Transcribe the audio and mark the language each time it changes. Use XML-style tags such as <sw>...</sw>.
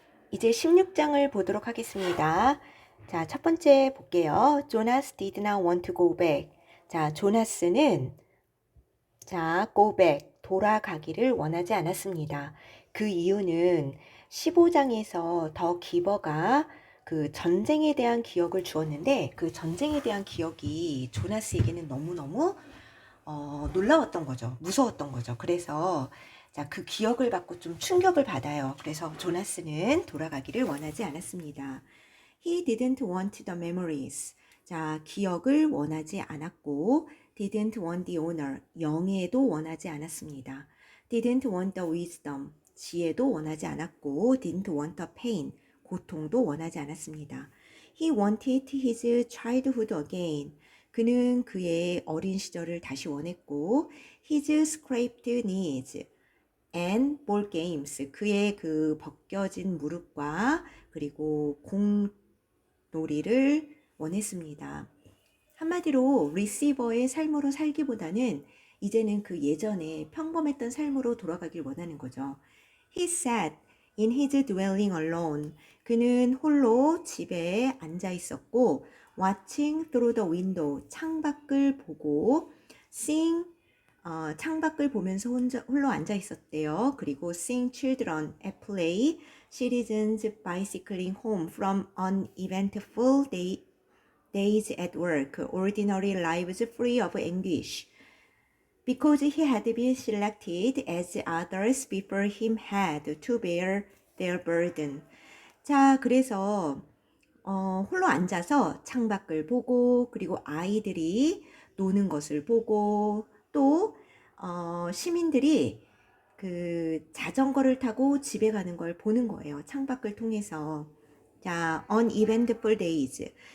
<ko>이제 16장을 보도록 하겠습니다. 자, 첫 번째 볼게요.</ko> <en>Jonas did not want to go back.</en> <ko>자, 조나스는</ko> <en>go back,</en> <ko>돌아가기를 원하지 않았습니다. 그 이유는 15장에서 더 기버가 그 전쟁에 대한 기억을 주었는데 그 전쟁에 대한 기억이 조나스에게는 너무너무 놀라웠던 거죠. 무서웠던 거죠. 그래서 그 기억을 받고 좀 충격을 받아요. 그래서 조나스는 돌아가기를 원하지 않았습니다.</ko> <en>He didn't want the memories.</en> <ko>자, 기억을 원하지 않았고</ko> <en>didn't want the honor.</en> <ko>영예도 원하지 않았습니다.</ko> <en>didn't want the wisdom.</en> <ko>지혜도 원하지 않았고</ko> <en>didn't want the pain.</en> <ko>고통도 원하지 않았습니다.</ko> <en>He wanted his childhood again.</en> <ko>그는 그의 어린 시절을 다시 원했고</ko> <en>his scraped knees and ball games.</en> <ko>그의 그 벗겨진 무릎과 그리고 공놀이를 원했습니다. 한마디로 리시버의 삶으로 살기보다는 이제는 그 예전에 평범했던 삶으로 돌아가길 원하는 거죠.</ko> <en>He sat in his dwelling alone.</en> <ko>그는 홀로 집에 앉아 있었고</ko> <en>watching through the window.</en> <ko>창밖을 보고</ko> <en>seeing</en> <ko>창밖을 보면서 홀로 앉아 있었대요. 그리고</ko> <en>seeing children at play, citizens bicycling home from uneventful days at work, ordinary lives free of anguish. Because he had been selected as others before him had to bear their burden.</en> <ko>자, 그래서 홀로 앉아서 창밖을 보고 그리고 아이들이 노는 것을 보고 또 시민들이 그 자전거를 타고 집에 가는 걸 보는 거예요. 창밖을 통해서. 자,</ko> <en>uneventful days.</en>